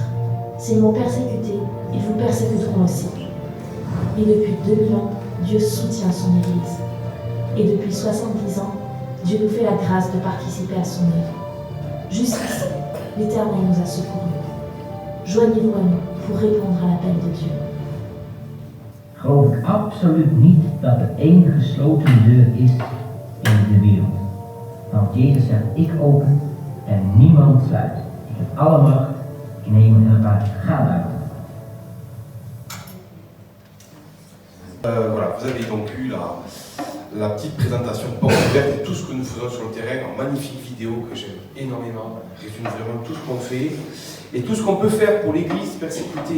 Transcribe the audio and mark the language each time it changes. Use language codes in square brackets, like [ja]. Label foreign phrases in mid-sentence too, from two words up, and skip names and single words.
[fr] S'ils m'ont persécuté, ils vous persécuteront aussi. Et depuis 2000 ans, Dieu soutient son Église. Et depuis 70 ans, Dieu nous fait la grâce de participer à son œuvre. Jusqu'ici, l'Éternel nous a secourus. Joignez-vous à nous pour répondre à l'appel de Dieu. [nl] Geloof ik absoluut niet dat er één gesloten deur is in de wereld. Want Jezus zegt, ik open en niemand sluit. Ik heb alle macht, ik neem een elkaar, ga buiten. [fr] Voilà, vous avez donc eu la petite présentation de porte ouverte et tout ce que nous faisons sur le terrain, en magnifique vidéo que j'aime énormément, résume vraiment tout ce qu'on fait et tout ce qu'on peut faire pour l'Église persécutée.